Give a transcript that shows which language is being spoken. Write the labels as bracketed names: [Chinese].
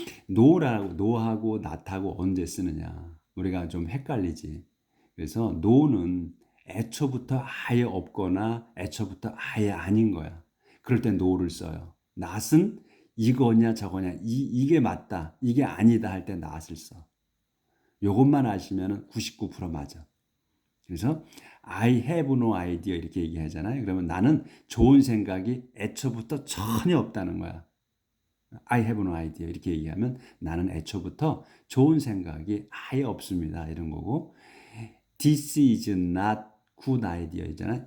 [Korean] 노하고 낫하고 언제 쓰느냐, 우리가 좀 헷갈리지. 그래서 노는 애초부터 아예 없거나 애초부터 아예 아닌 거야. 그럴 때 노를 써요. 낫은 이거냐 저거냐, 이게 맞다 이게 아니다 할 때 낫을 써. 요것만 아시면 99% 맞아. 그래서 [English] I have no idea [Korean] 이렇게 얘기하잖아요. 그러면 나는 좋은 생각이 애초부터 전혀 없다는 거야. [English] I have no idea [Korean] 이렇게 얘기하면 나는 애초부터 좋은 생각이 아예 없습니다, 이런 거고. [English] This is not good idea [Korean] 이잖아.